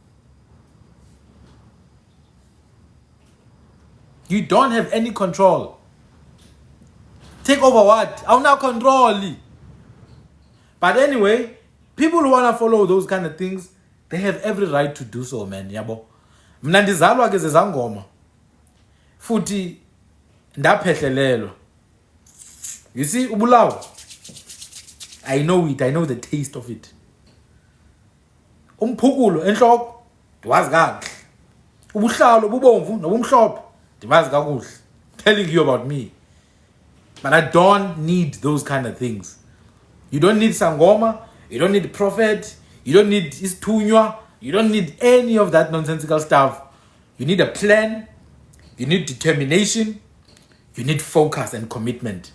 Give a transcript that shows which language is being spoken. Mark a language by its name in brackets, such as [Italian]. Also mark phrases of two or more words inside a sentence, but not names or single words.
[English] You don't have any control. Take over what? I'll now control. But anyway, people who wanna follow those kind of things, they have every right to do so, man. [Xhosa] Yabo. Mna ndizalwa ke zezangoma. Futhi ndaphehlelelwa. [English] You see, ubulawo. I know it. I know the taste of it. [Xhosa] Umphukulo enhloko ndiwazi kahle. Ubuhlalo bubomvu nobumhlophe ndiwazi kakuhle. [English] Telling you about me. But I don't need those kind of things. You don't need sangoma, you don't need prophet, you don't need isithunywa, you don't need any of that nonsensical stuff. You need a plan, you need determination, you need focus and commitment.